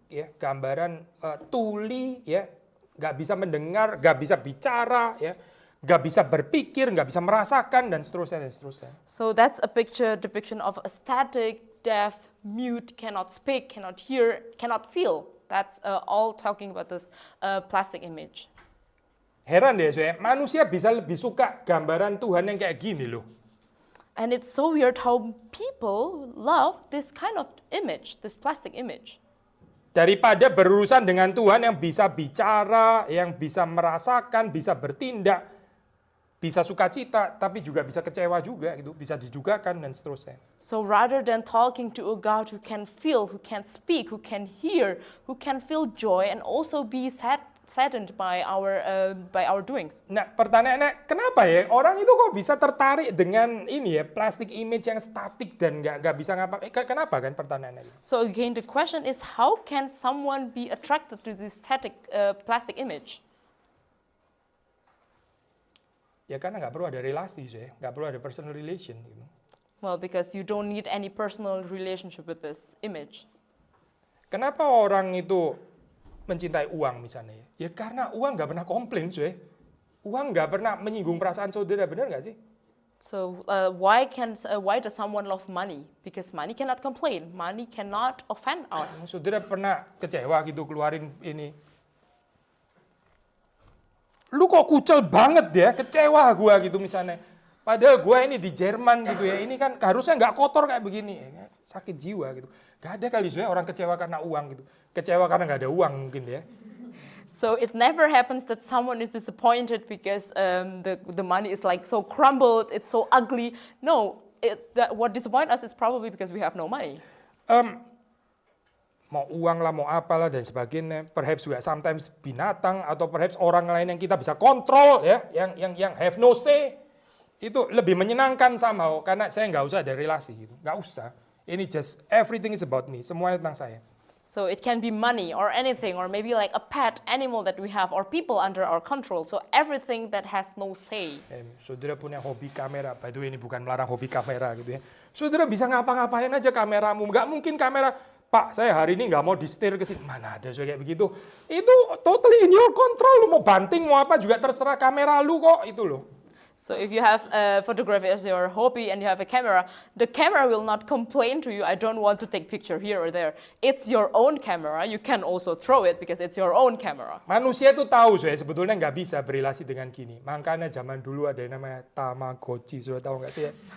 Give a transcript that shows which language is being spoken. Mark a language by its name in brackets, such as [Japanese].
[Indonesian] ya, gambaran tuli, ya, nggak bisa mendengar, nggak bisa bicara, ya, nggak bisa berpikir, nggak bisa merasakan, dan seterusnya, dan seterusnya. [English] So that's a depiction of a static, deaf, mute, cannot speak, cannot hear, cannot feel. That's all talking about this plastic image. [Indonesian] Heran deh saya, manusia bisa lebih suka gambaran Tuhan yang kayak gini loh. [English] And it's so weird how people love this kind of image, this plastic image. [Indonesian] Daripada berurusan dengan Tuhan yang bisa bicara, yang bisa merasakan, bisa bertindak, bisa sukacita, tapi juga bisa kecewa juga, gitu, bisa dijugakan dan seterusnya. [English] So rather than talking to a God who can feel, who can speak, who can hear, who can feel joy and also be saddened by our doings. [Indonesian] Nah, pertanyaannya, kenapa ya orang itu kok bisa tertarik dengan ini ya, [English] plastic image [Indonesian] yang statik dan nggak bisa ngapa? Kenapa kan pertanyaannya? [English] So again, the question is, how can someone be attracted to this static plastic image? [Indonesian] Ya karena nggak perlu ada relasi, nggak perlu ada [English] personal relation. [Indonesian] Gitu. [English] Well, because you don't need any personal relationship with this image. [Indonesian] Kenapa orang itu mencintai uang misalnya? Ya karena uang nggak pernah komplain, Uang nggak pernah menyinggung perasaan saudara, benar nggak sih? [English] So why does someone love money? Because money cannot complain. Money cannot offend us. [Indonesian] Saudara pernah kecewa gitu keluarin ini? Lu kok kucel banget ya, kecewa gua gitu misalnya. Padahal gua ini di Jerman gitu ya, ini kan harusnya nggak kotor kayak begini. Ya, sakit jiwa gitu. Gak ada kali orang kecewa karena uang gitu. Kecewa karena nggak ada uang mungkin ya. So it never happens that someone is disappointed because the money is like so crumbled, it's so ugly. No, what disappoints us is probably because we have no money. Mau uang lah, mau apalah dan sebagainya. Perhaps juga sometimes binatang atau perhaps orang lain yang kita bisa kontrol ya, yang [English] have no say. [Indonesian] Itu lebih menyenangkan somehow karena saya nggak usah ada relasi gitu, nggak usah. [English] Ini just everything is about me, [Indonesian] semuanya tentang saya. [English] So it can be money or anything, or maybe like a pet animal that we have, or people under our control. So everything that has no say. [Indonesian] Saudara punya hobi kamera, [English] by the way [Indonesian] ini bukan melarang hobi kamera gitu ya. Saudara bisa ngapa-ngapain aja kameramu, nggak mungkin kamera, Pak saya hari ini nggak mau di-steer ke sini, mana ada kayak begitu. Itu [English] totally in your control, [Indonesian] lu mau banting, mau apa juga terserah kamera lu kok, itu loh. [English] So if you have photography as your hobby and you have a camera, the camera will not complain to you, I don't want to take picture here or there. It's your own camera. You can also throw it because it's your own camera. [Indonesian] Manusia itu tahu sebetulnya nggak bisa berelasi dengan gini. Makanya zaman dulu ada yang namanya Tamagotchi, sudah tahu nggak sih ya?